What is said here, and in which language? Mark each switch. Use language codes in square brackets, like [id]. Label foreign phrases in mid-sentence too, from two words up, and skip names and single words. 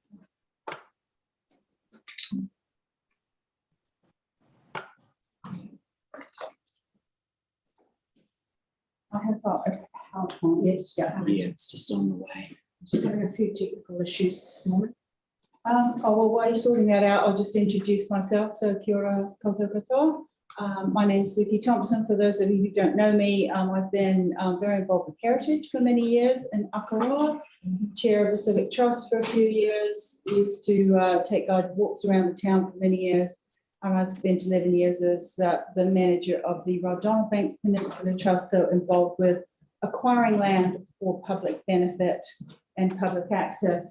[en] I have got a PowerPoint. Yes, yeah. Yeah, it's just on the way. Just having a few technical issues this morning. Well, while you're sorting that out, I'll just introduce myself. [mi] So kia ora koutou katoa. [en] My name's Suki Thompson. For those of you who don't know me, I've been very involved with heritage for many years in Akaroa, chair of the Civic Trust for a few years, used to take guided walks around the town for many years. And I've spent 11 years as the manager of the Donald Banks Peninsula Trust, so involved with acquiring land for public benefit and public access.